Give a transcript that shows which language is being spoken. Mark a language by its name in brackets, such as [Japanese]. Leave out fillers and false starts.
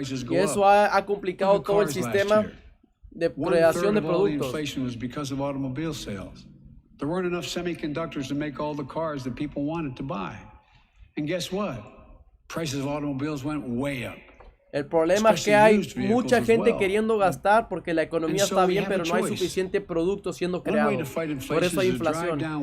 [Spanish] Y eso ha complicado todo el sistema de creación de productos. [English] Inflation was because of automobile sales. There weren't enough semiconductors to make all the cars that people wanted to buy. And guess what? Prices of automobiles went way up. [Spanish] El problema es que hay mucha gente queriendo gastar porque la economía está bien, pero no hay suficiente producto siendo creado. Por eso hay inflación.